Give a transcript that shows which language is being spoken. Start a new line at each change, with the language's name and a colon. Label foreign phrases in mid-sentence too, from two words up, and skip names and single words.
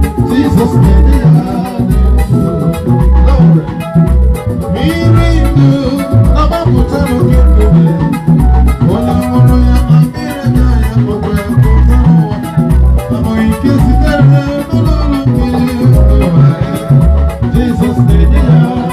English: Jesus, my dear. Glory.
Igbo: Mmiri ndụ na-agbapụta n'oke nkume. Onye nwụrụ ya, ma mmiri anya ya, ma ọ bụ ya pụta n'ụwa. Amụghị nke sitere n'olulu mmiri ndụ.
English: Jesus, my dear.